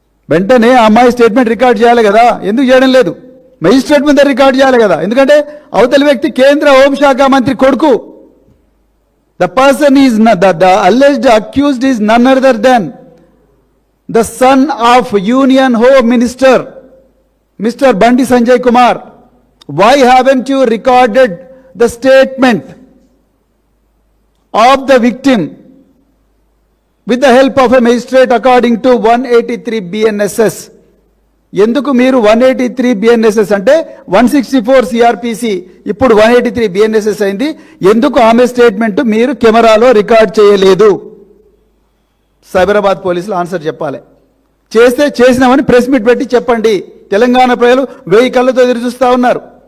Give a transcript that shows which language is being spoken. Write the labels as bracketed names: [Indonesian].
[Telugu] వెంటనే ఆ అమ్మాయి స్టేట్మెంట్ రికార్డ్ చేయాలి కదా. ఎందుకు చేయడం లేదు? మెజిస్ట్రేట్ మీద రికార్డ్ చేయాలి కదా. ఎందుకంటే అవతలి వ్యక్తి కేంద్ర హోంశాఖ మంత్రి కొడుకు. [English] The person is the alleged accused is none other than the son of union home minister mister Bandi Sanjay Kumar. Why haven't you recorded the statement of the victim with the help of a magistrate according to 183 BNSS? [Telugu] ఎందుకు మీరు 183 BNSS అంటే 164 CRPC ఇప్పుడు 183 BNSS అయింది. ఎందుకు ఆమె statement మీరు కెమెరాలో record చేయలేదు? సైబరాబాద్ పోలీసులు ఆన్సర్ చెప్పాలి. చేస్తే చేసినామని ప్రెస్ మీట్ పెట్టి చెప్పండి. తెలంగాణ ప్రజలు 1000 కళ్ళతో ఎదురు చూస్తూ ఉన్నారు.